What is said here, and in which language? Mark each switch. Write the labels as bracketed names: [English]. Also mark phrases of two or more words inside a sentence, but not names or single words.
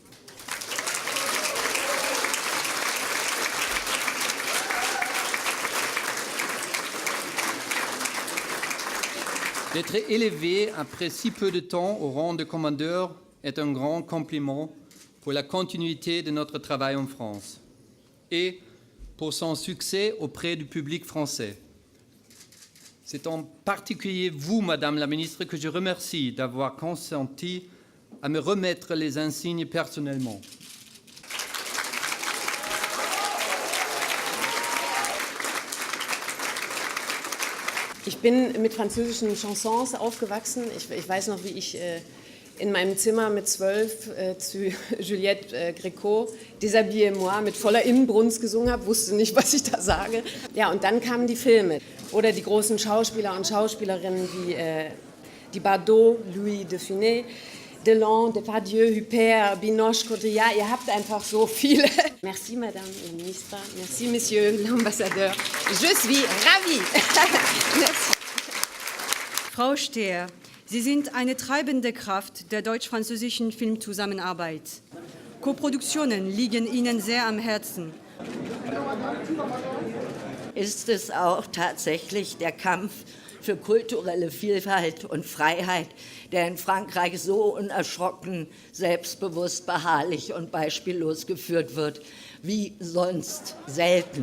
[French] D'être élevé après si peu de temps au rang de commandeur est un grand compliment pour la continuité de notre travail en France et pour son succès auprès du public français. C'est en particulier vous, Madame la Ministre, que je remercie d'avoir consenti à me remettre les insignes personnellement. [German] Ich bin mit französischen Chansons aufgewachsen. Ich weiß noch, wie ich in meinem Zimmer mit 12 zu Juliette Gréco, Déshabillez-moi, mit voller Inbrunst gesungen habe, wusste nicht, was ich da sage. Ja, und dann kamen die Filme oder die großen Schauspieler und Schauspielerinnen wie die Bardot, Louis de Funès, Delon, Depardieu, Huppert, Binoche, Cotillard, ihr habt einfach so viele. [French] Merci, Madame la Ministre. Merci, Monsieur l'Ambassadeur. Je suis ravie. Merci. [German] Frau Stehr, Sie sind eine treibende Kraft der deutsch-französischen Filmzusammenarbeit. Koproduktionen liegen Ihnen sehr am Herzen. Ist es auch tatsächlich der Kampf für kulturelle Vielfalt und Freiheit, der in Frankreich so unerschrocken, selbstbewusst, beharrlich und beispiellos geführt wird, wie sonst selten.